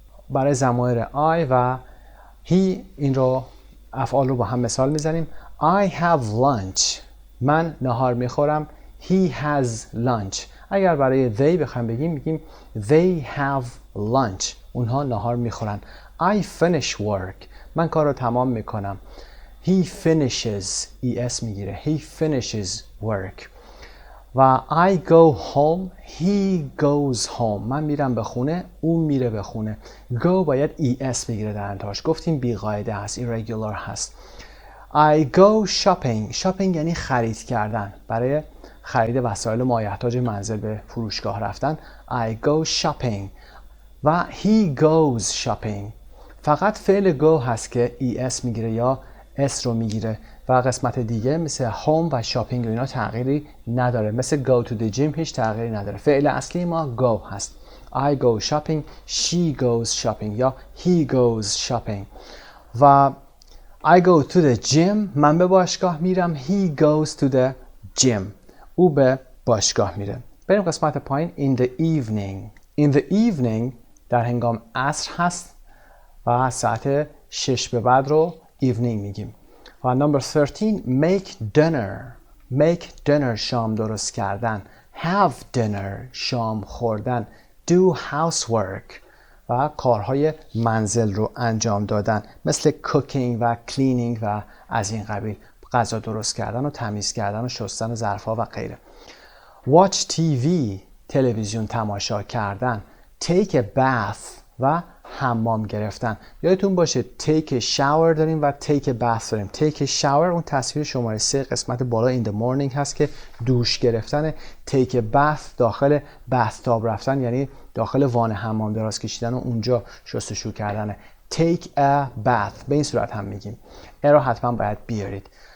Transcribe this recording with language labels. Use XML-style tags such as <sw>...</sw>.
<fa>برای ضمایر I و he این رو افعال رو با هم مثال میزنیم.</fa> <en>I have lunch</en> <fa>من نهار میخورم.</fa> <en>He has lunch.</en> <fa>اگر برای they بخوایم بگیم میگیم</fa> <en>they have lunch</en> <fa>اونها نهار میخورن.</fa> <en>I finish work</en> <fa>من کار رو تمام میکنم.</fa> <en>He finishes es میگیره. He finishes work.</en> <fa>و</fa> <en>I go home He goes home</en> <fa>من میرم به خونه اون میره به خونه. go باید es بگیره در انتهاش. گفتیم بی قاعده هست irregular هست.</fa> <en>I go shopping</en> <fa>یعنی خرید کردن. برای خرید وسایل مایحتاج منزل به فروشگاه رفتن.</fa> <en>I go shopping و he goes shopping.</en> <fa>فقط فعل go هست که es میگیره یا اس رو میگیره و قسمت دیگه مثل هوم و شاپینگ و اینا تغییری نداره. مثل</fa> <en>go to the gym</en> <fa>هیچ تغییری نداره. فعل اصلی ما go هست.</fa> <en>I go shopping she goes shopping یا he goes shopping.</en> <fa>و</fa> <en>I go to the gym</en> <fa>من به باشگاه میرم.</fa> <en>He goes to the gym</en> <fa>او به باشگاه میره. بریم قسمت پایین.</fa> <en>in the evening</en> <fa>در هنگام عصر هست و ساعت 6 به بعد رو evening میگیم. و</fa> <en>number 13 make dinner</en> <fa>شام درست کردن.</fa> <en>have dinner</en> <fa>شام خوردن.</fa> <en>do housework</en> <fa>و کارهای منزل رو انجام دادن مثل cooking و cleaning و از این قبیل. غذا درست کردن و تمیز کردن و شستن و ظرف‌ها و غیره.</fa> <en>watch TV</en> <fa>تلویزیون تماشا کردن.</fa> <en>take a bath</en> <fa>و حمام گرفتن. یادتون باشه</fa> <en>take a shower</en> <fa>داریم و</fa> <en>take a bath</en> <fa>داریم.</fa> <en>take a shower</en> <fa>اون تصویر شماره 3 قسمت بالا</fa> <en>in the morning</en> <fa>هست که دوش گرفتن.</fa> <en>take a bath</en> <fa>داخل bathtub رفتن یعنی داخل وان حمام دراز کشیدن و اونجا شستشو کردن. take a bath به این صورت هم میگیم. این رو حتما باید بیارید.</fa>